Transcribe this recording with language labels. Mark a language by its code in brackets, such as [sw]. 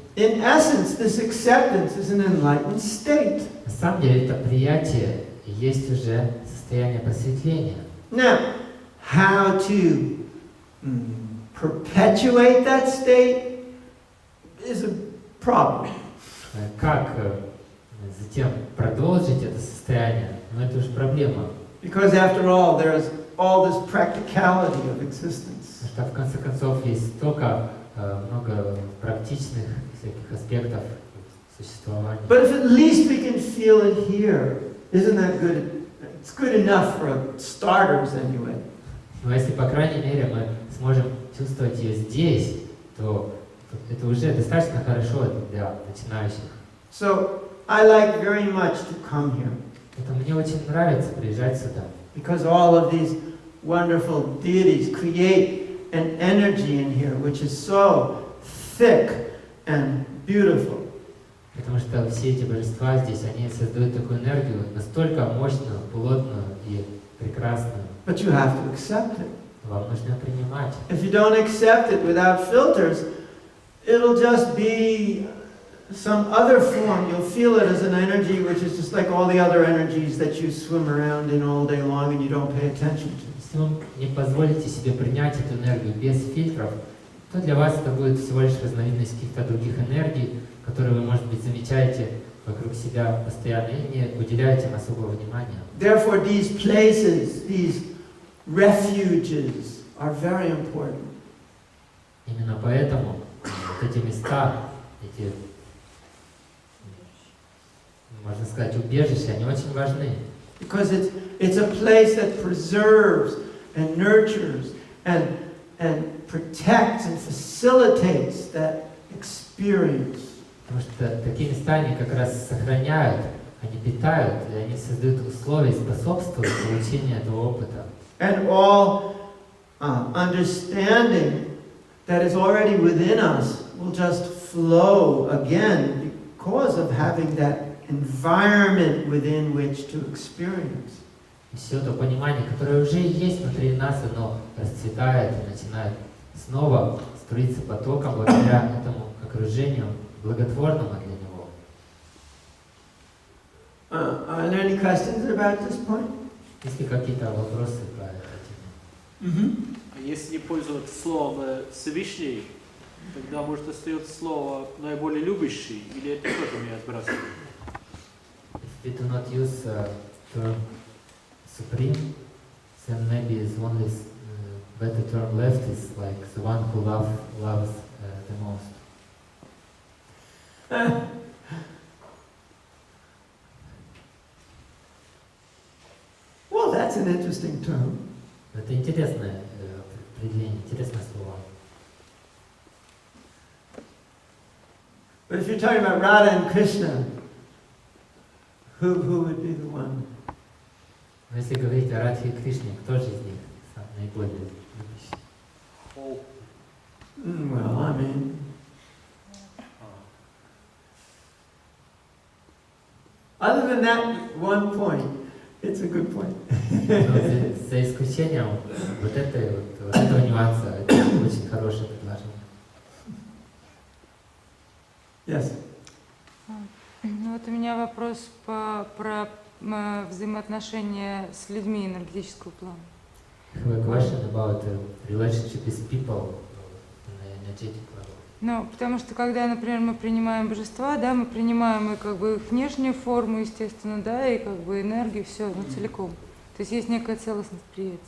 [en] In essence, this acceptance is an enlightened state. [ru] На самом деле это приятие и есть уже состояние просветления. [en] Now, how to perpetuate that state is a problem. [ru] Как затем продолжить это состояние, но это уже проблема. [en] Because after all, there is all this practicality of existence. [ru] Потому что в конце концов есть столько много практичных всяких аспектов существования. [en] But if at least we can feel it here, isn't that good? It's good enough for starters anyway. [ru] Но если, по крайней мере, мы сможем чувствовать ее здесь, то это уже достаточно хорошо для начинающих. [en] So, I like very much to come here. [ru] Поэтому мне очень нравится приезжать сюда. [en] Because all of these wonderful deities create an energy in here which is so thick and beautiful. [ru] Потому что все эти божества здесь, они создают такую энергию, настолько мощную, плотную и прекрасную. [en] But you have to accept it. [ru] Вам нужно принимать. [en] If you don't accept it without filters, it'll just be some other form. You'll feel it as an energy which is just like all the other energies that you swim around in all day long and you don't pay attention to. [ru] Если вы не позволите себе принять эту энергию без фильтров, то для вас это будет всего лишь разновидность каких-то других энергий, которые вы, может быть, замечаете вокруг себя постоянно и не уделяете им особого внимания. [en] Therefore, these places, these refuges are very important. [ru] Именно поэтому вот эти места, эти, можно сказать, убежища, они очень важны. [en] Because it's a place that preserves and nurtures and protects and facilitates that experience. [ru] Потому что такие места, они как раз сохраняют, они питают, и они создают условия и способствуют получению этого опыта. [en] And all understanding that is already within us will just flow again because of having that environment within which to experience. [ru] И все то понимание, которое уже есть внутри нас, оно расцветает и начинает снова струится потоком благодаря этому окружению, благотворному для него. [en] Are there any questions about this point? [ru] Есть ли какие-то вопросы по этой теме? А если не пользоваться словом Всевышний, тогда, может, остается слово наиболее любящий, или это тоже не отбрасывает? [en] If we do not use term supreme, then maybe is only better term left is like the one who loves the most. Well, that's an interesting term. [ru] Это интересное определение, интересное слово. [en] But if you're talking about Radha and Krishna, who would be the one? [ru] Но если говорить о Радхе и Кришне, кто же из них наиболее любящий? О. [en] Well, I mean, other than that one point, it's a good point. [ru] Но за исключением вот этого нюанса, это очень хорошее предложение. [en] Yes. [ru] Ну вот у меня вопрос про взаимоотношения с людьми энергетического плана. [en] I have a question about the relationship with people in the energetic level. [ru] Ну, потому что когда, например, мы принимаем божества, да, мы принимаем и как бы их внешнюю форму, естественно, да, и как бы энергию, все, ну, целиком. То есть есть некая целостность приятия.